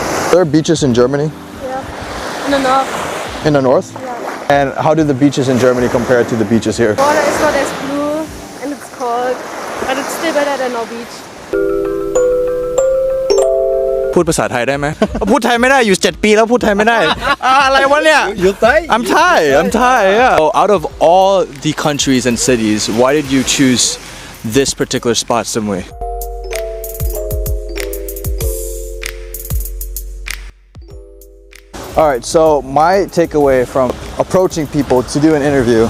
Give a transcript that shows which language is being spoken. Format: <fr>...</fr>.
<en>There are beaches in Germany? Yeah. In the north. In the north? Yeah. And how do the beaches in Germany compare to the beaches here? The water is not as blue and it's cold, but it's still better than our beach.</en> <th>พูดภาษาไทยได้ไหม พูดไทยไม่ได้อยู่7 ปีแล้วพูดไทยไม่ได้ อะไรวะเนี่ย</th> <en>You Thai? I'm Thai, yeah. So out of all the countries and cities, why did you choose this particular spot, Samui? Alright, so my takeaway from approaching people to do an interview.</en>